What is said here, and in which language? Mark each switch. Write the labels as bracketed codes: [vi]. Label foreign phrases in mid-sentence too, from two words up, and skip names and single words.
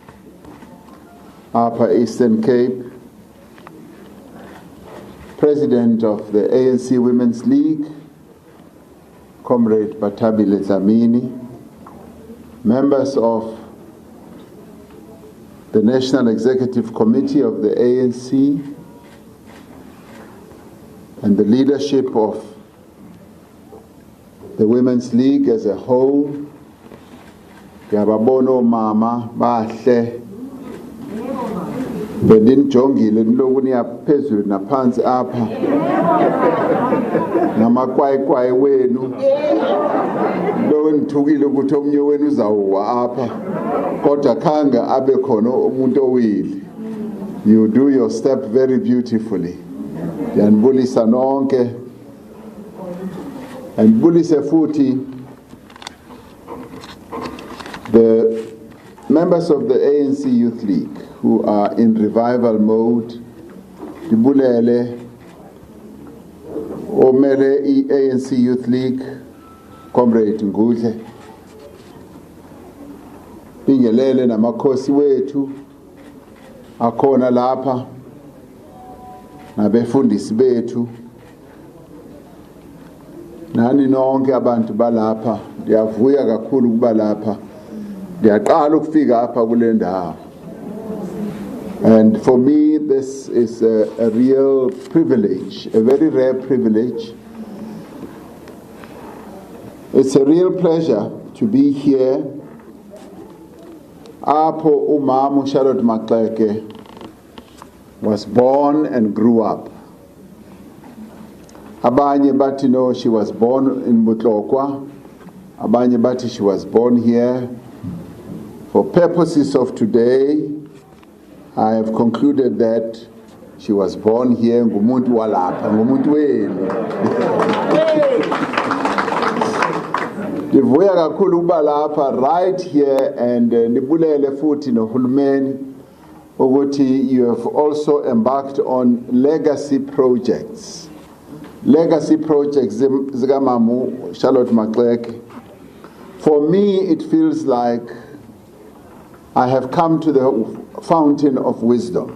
[en] Upper Eastern Cape, President of the ANC Women's League, Comrade Batabile Zamini, members of the National Executive Committee of the ANC, and the leadership of the Women's League as a whole. [xh] Yababono mama bahle bendinijongile niloku niyaphezulu naphansi apha namakwayikwayi wenu lo nithukile ukuthi omnye wenu uzawuwa apha kodwa khange abe khona umuntu owili. [en] You do your step very beautifully. [xh] Ndiyanibulisa nonke andibulise futhi [en] the members of the ANC Youth League who are in revival mode. [xh] Dibulele omele ANC Youth League, Comrade Ngudle, bingelele namakhosi wethu akhona lapha nabefundisi bethu nani nonke abantu balapha. Ndiyavuya kakhulu ukuba lapha, ndiyaqala ukufika apha kule ndawo. [en] And for me, this is a real privilege, a very rare privilege. It's a real pleasure to be here. Apho uMama Charlotte Maxeke was born and grew up. [xh] Abanye bati [en] no, she was born in Butlokwa. [xh] Abanye bati [en] she was born here. For purposes of today, I have concluded that she was born here, [xh] ngumuntu walapha, ngumuntu wenu. Ndivuya kakhulu ukuba lapha [en] right here, and [xh] nibulele futhi nohulumeni ukuthi [en] you have also embarked on legacy projects. Legacy projects [xh] zikamamu Charlotte Maxeke. [en] For me, it feels like I have come to the fountain of wisdom.